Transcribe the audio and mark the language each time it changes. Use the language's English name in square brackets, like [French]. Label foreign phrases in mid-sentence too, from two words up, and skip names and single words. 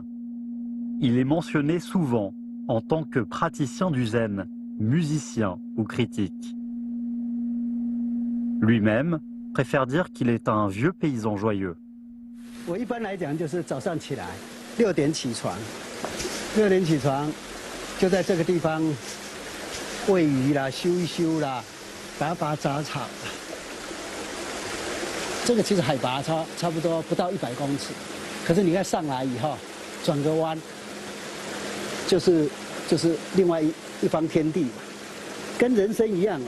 [French] Il est mentionné souvent en tant que praticien du zen, musicien ou critique. Lui-même préfère dire qu'il est un vieux paysan joyeux. [Chinese] 我一般来讲就是早上起来6点起床，6点起床就在这个地方喂鱼啦、修一修啦、拔拔杂草。这个其实海拔差不多不到100公尺，可是你看上来以后转个弯，就是另外一方天地嘛，跟人生一样啊。